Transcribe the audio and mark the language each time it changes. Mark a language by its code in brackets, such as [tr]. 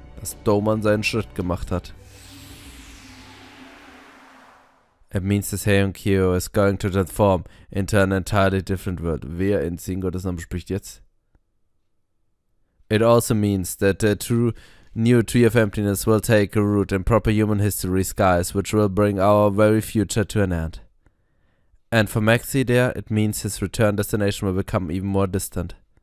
[de] Dass Doman seinen Schritt gemacht hat. [en] It means this Heiyan-kyo is going to transform into an entirely different world. [de] Wer in 10 Gottesnamen spricht jetzt? [en] It also means that the true new Tree of Emptiness will take a root in proper human history skies, which will bring our very future to an end. And for Maxi there, it means his return destination will become even more distant.